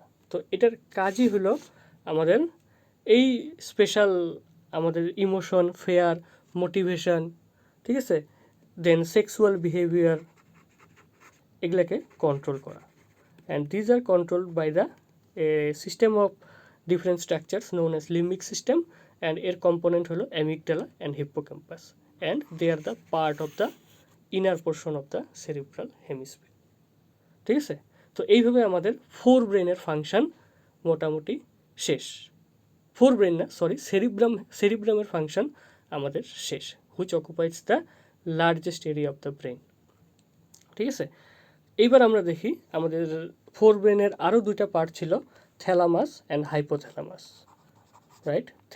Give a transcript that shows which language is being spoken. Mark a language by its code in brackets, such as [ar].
[bn] তো এটার কাজই হলো আমাদের এই স্পেশাল আমাদের ইমোশন, ফেয়ার, মোটিভেশন, ঠিক আছে, দেন সেক্সুয়াল বিহেভিয়ার, এগুলাকে কন্ট্রোল করা, [en] And these are control by the a system of different structures known as limbic system, and এর component হলো amygdala and hippocampus, and they are the part of the inner portion of the cerebral hemisphere. [bn] ঠিক আছে, তো এইভাবে আমাদের four ব্রেনের function মোটামুটি শেষ। ফোর ব্রেন না, সরি, সেরিব্রামের ফাংশন আমাদের শেষ, [en] Which occupies the largest area of the brain. [bn] ঠিক আছে, এইবার আমরা দেখি আমাদের ফোর ব্রেনের আরও দুইটা পার্ট ছিল, থ্যালামাস অ্যান্ড হাইপোথ্যালামাস, রাইট।